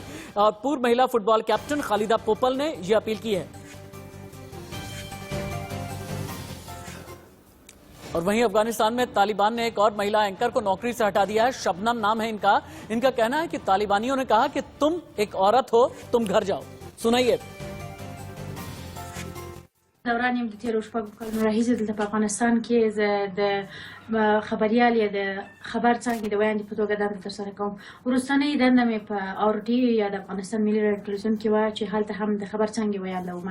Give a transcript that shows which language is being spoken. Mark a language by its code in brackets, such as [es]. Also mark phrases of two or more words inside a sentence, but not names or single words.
[hi] और पूर्व महिला फुटबॉल कैप्टन खालिदा पोपल ने यह अपील की है। और वहीं अफगानिस्तान में तालिबान ने एक और महिला एंकर को नौकरी से हटा दिया है। शबनम नाम है इनका। इनका कहना है कि तालिबानियों ने कहा कि तुम एक औरत हो, तुम घर जाओ। सुनाइए। [ps] دوران یم د تیرو شپږو کلونو راهیسې دلته په افغانستان کې زه د خبریال یا د خبر څانګې د وړاندې په توګه دنده ترسره کوم. وروستنۍ دنده مې په آرټي یا د افغانستان ملي راډیو ټلویزیون کې وه چې هلته هم د خبر څانګې ویاله وم.